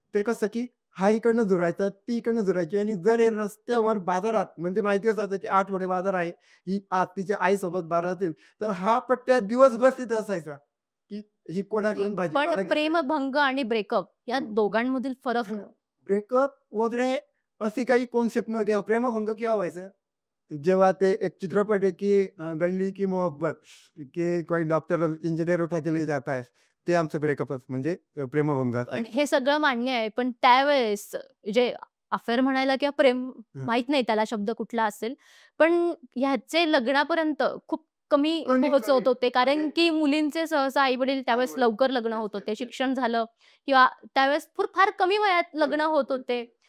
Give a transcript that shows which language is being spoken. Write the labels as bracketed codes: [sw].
[mr] ते कसं, की हा इकडनं जुळायचा, ती इकडनं जुळायची आणि जर हे रस्त्यावर बाजारात म्हणजे माहिती असायचं, की आठवडे बाजार आहे, ही आज तिच्या आईसोबत बाजारात येईल, तर हा पट्ट्या दिवसभर तिथं असायचा, की ही कोणाकडून भाजीपाला प्रेमभंग आणि ब्रेकअप या दोघांमधील फरक ब्रेकअप वगैरे अशी काही कॉन्सेप्ट नव्हती. प्रेमभंग केव्हा व्हायचं? जेव्हा ते एक चित्रपट आहे की [hi] गल्ली की मोहब्बत के कोई डॉक्टर इंजिनियर उठा के ले जाता है. [mr] ते आमचं ब्रेकअपच म्हणजे प्रेमभंगात. पण हे सगळं मान्य आहे. पण त्यावेळेस जे अफेअर म्हणायला किंवा प्रेम हं. माहीत नाही त्याला शब्द कुठला असेल. पण ह्याचे लग्नापर्यंत खूप कमी कमी पोहोचवत होते. कारण म्हणजे की मुलींचे सहसा आई-वडील त्यावेळेस लवकर लग्न होत होते. शिक्षण झालं किंवा त्यावेळेस फार कमी वयात लग्न होत होते.